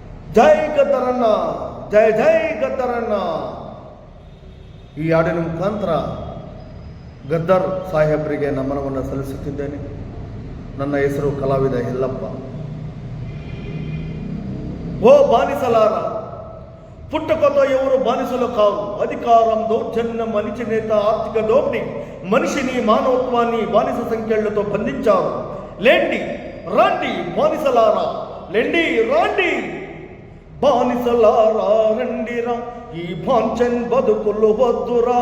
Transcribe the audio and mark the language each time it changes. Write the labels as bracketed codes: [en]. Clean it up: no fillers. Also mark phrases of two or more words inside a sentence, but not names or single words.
[kn] ಜೈ ಗದ್ದರಣ್ಣ, ಜೈ ಜೈ ಗದ್ದರಣ್ಣ. ಈ ಹಾಡಿನ ಮುಖಾಂತರ ಗದ್ದರ್ ಸಾಹೇಬರಿಗೆ ನಮನವನ್ನು ಸಲ್ಲಿಸುತ್ತಿದ್ದೇನೆ. ನನ್ನ ಹೆಸರು ಕಲಾವಿದ ಯಲ್ಲಪ್ಪ. [te] ఓ బానిసలారా, పుట్టుకతో ఎవరు బానిసలు కావు. అధికారం, దౌర్జన్యం, అణిచివేత, ఆర్థిక దోపిడీ మనిషిని, మానవత్వాన్ని బానిస సంఖ్యలతో బంధించారు. లేండి రాండి బానిసలారా, లేండి రాండి బానిసలారా, రండిరా, ఈ బాంచన్ బతుకులు వద్దురా.